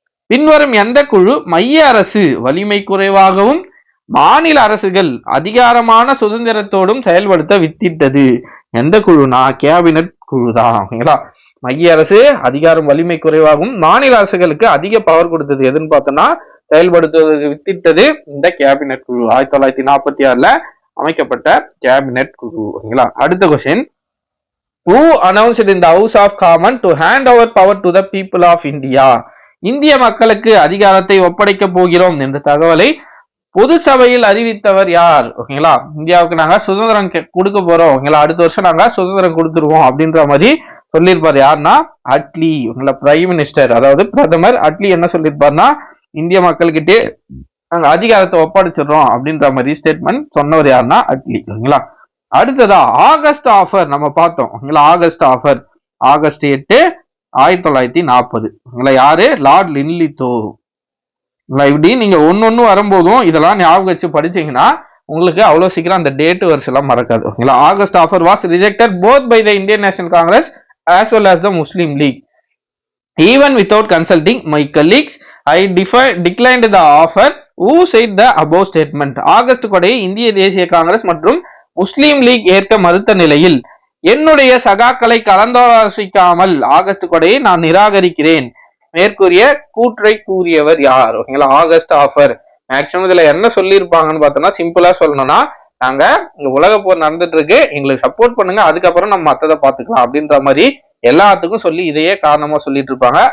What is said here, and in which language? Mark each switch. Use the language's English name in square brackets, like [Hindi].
[Tamil] பின்வரும் எந்த குழு மைய அரசு வலிமை குறைவாகவும் மாநில அரசுகள் அதிகாரமான சுதந்திரத்தோடும் செயல்படுத்த வித்திட்டது? எந்த குழுனா கேபினட் குழு தான். ஓகேங்களா. மைய அரசு அதிகாரம் வலிமை குறைவாகவும் மாநில அரசுகளுக்கு அதிக பவர் கொடுத்தது எதுன்னு பார்த்தோம்னா செயல்படுத்துவதற்கு வித்திட்டது இந்த கேபினட் குழு. 1946ல அமைக்கப்பட்ட கேபினட் குழு. ஓகேங்களா. அடுத்த question, [English] who announced in the House of Commons to hand over power to the people of India? [Tamil] இந்திய மக்களுக்கு அதிகாரத்தை ஒப்படைக்க போகிறோம் என்ற தகவலை பொது சபையில் அறிவித்தவர் யார்? ஓகேங்களா. இந்தியாவுக்கு நாங்க சுதந்திரம் கொடுக்க போறோம். ஓகேங்களா. அடுத்த வருஷம் நாங்க சுதந்திரம் கொடுத்துருவோம் அப்படின்ற மாதிரி சொல்லியிருப்பாரு. யாருன்னா அட்லி. ஓகேங்களா. பிரைம் மினிஸ்டர், அதாவது பிரதமர் அட்லி என்ன சொல்லியிருப்பாருன்னா இந்திய மக்கள்கிட்டே நாங்க அதிகாரத்தை ஒப்படைச்சிடுறோம் அப்படின்ற மாதிரி ஸ்டேட்மெண்ட் சொன்னவர் யாருன்னா அட்லி. ஓகேங்களா. அடுத்ததா ஆகஸ்ட் ஆஃபர் நம்ம பார்த்தோம். ஓகேங்களா. August offer August 8 1940. ஓகேங்களா. யாரு? லார்ட் லின்லித்தோ. இப்படி நீங்க ஒன்னொன்னு வரும்போதும் இதெல்லாம் ஞாபகம் வச்சு படிச்சீங்கன்னா உங்களுக்கு அவ்வளவு சீக்கிரம் அந்த டேட் வருஷம் மறக்காது. ஓகேங்களா. [English] August offer was rejected both by the Indian National Congress as well as the Muslim League. Even without consulting my colleagues, I declined the offer. Who said the above statement? [Tamil] August கொடையை இந்திய தேசிய காங்கிரஸ் மற்றும் முஸ்லீம் league ஏற்க மறுத்த நிலையில் என்னுடைய சகாக்களை கலந்தாலோசிக்காமல் August கொடையை நான் நிராகரிக்கிறேன் மேற்கூறிய கூற்றை கூறியவர் யார்? ஓகேங்களா, ஆகஸ்ட் ஆஃபர். மேக்சிமம் இதுல என்ன சொல்லியிருப்பாங்கன்னு பார்த்தோம்னா, சிம்பிளா சொல்லணும்னா, நாங்க இங்க உலக போர் நடந்துட்டு இருக்கு, எங்களுக்கு சப்போர்ட் பண்ணுங்க, அதுக்கப்புறம் நம்ம மத்ததை பாத்துக்கலாம் அப்படின்ற மாதிரி எல்லாத்துக்கும் சொல்லி இதையே காரணமா சொல்லிட்டு இருப்பாங்க.